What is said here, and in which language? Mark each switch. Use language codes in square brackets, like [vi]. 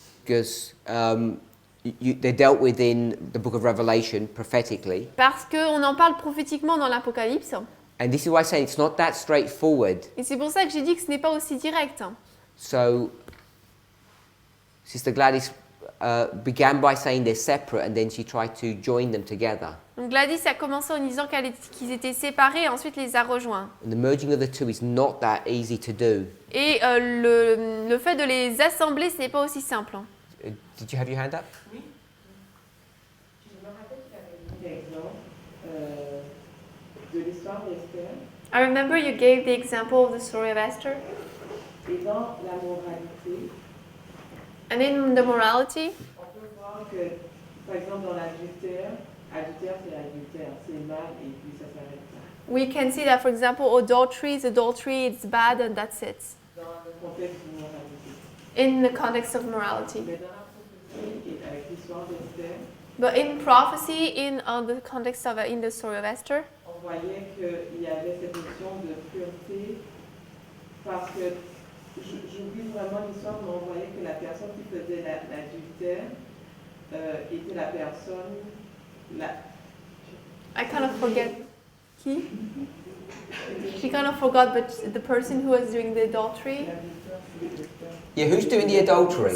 [en] because they're dealt with in the book of Revelation prophetically. [fr] Parce qu'on en parle prophétiquement dans l'Apocalypse. [en] And this is why I'm saying it's not that straightforward. [fr] Et c'est pour ça que j'ai dit que ce n'est pas aussi direct. [en] So Sister Gladys began by saying they're separate and then she tried to join them together. [fr] Donc Gladys a commencé en disant qu'ils étaient séparés et ensuite les a rejoints. [en] And the merging of the two is not that easy to do. [fr] Et le fait de les assembler, ce n'est pas aussi simple. [en] Did you have your hand up? [fr] Oui. Je me rappelle qu'il avait mis l'exemple de l'histoire d'Esther. [en] I remember you gave the example of the story of Esther. [fr] Et dans la moralité, [en] And in the morality, [fr] on peut voir que, par exemple, dans l'adultère, adultère c'est l'adultère, c'est mal et puis ça s'arrête là. [en] we can see that, for example, adultery is adultery, it's bad, and that's it. [fr] Dans le contexte de moralité. [en] In the context of morality. [fr] Mais dans la prophétie et avec l'histoire d'Esther, [en] But in prophecy, in the context of in the story of Esther, [fr] on voyait qu'il y avait cette notion de pureté parce que j'oublie vraiment l'histoire, mais on voyait que la personne qui faisait l'adultère était la personne. [en] I kind of forget. He? She kind of forgot, but the person who was doing the adultery. Yeah, who's doing the adultery?